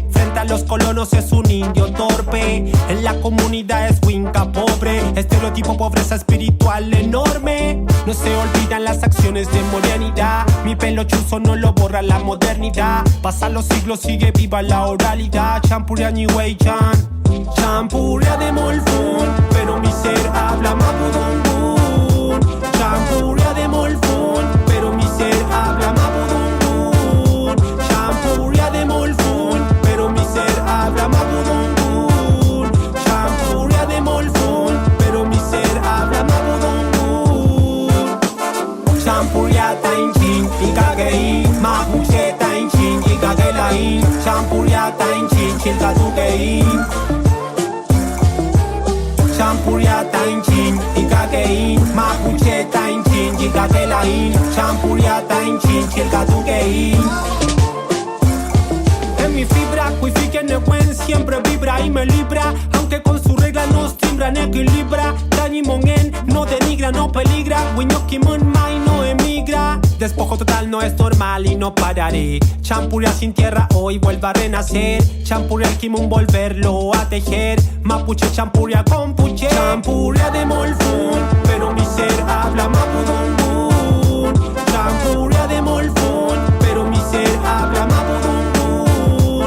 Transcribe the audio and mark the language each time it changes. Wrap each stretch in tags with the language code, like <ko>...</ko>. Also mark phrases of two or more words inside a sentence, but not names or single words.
<es>Frente a los colonos es un indio torpe. En la comunidad es winca pobre. Estereotipo pobreza espiritual enorme. No se olvidan las acciones de modernidad. Mi pelo chuzo no lo borra la modernidad. Pasan los siglos, sigue viva la oralidad.</es> <arn>Champurria ni weichan.</arn> <es>Champurria de molfún, pero mi ser habla mapudungun. Champurria de molfún, pero mi ser habla mapudungun. Champurria de molfún, pero mi ser habla mapudungun. Champurria de molfún, pero mi ser habla mapudungun.</es> <arn>Champurria tainchin, ikagein, mapuche tainchin, ikagelain. Champurria tainchin, chilkatukein. Champurria tainchin, ikagein, mapuche tainchin, ikagelain. Champurria tainchin, chilkatukein.</arn> <es>En mi fibra,</es> <arn>cuifique newen</arn> <es>siempre vibra y me libra. Aunque con su regla nos timbran, equilibra.</es> <arn>Dañi mongen,</arn> <es>no denigra, no peligra.</es> <arn>Wiñokimon mai</arn> <es>no emigra. Despojo total no es normal y no pararé. Champurria sin tierra hoy vuelva a renacer. Champurria al kimun volverlo a tejer. Mapuche champurria con puche. Champurria de molfún, pero mi ser habla mapudungun. Champurria de molfún, pero mi ser habla mapudungun.</es>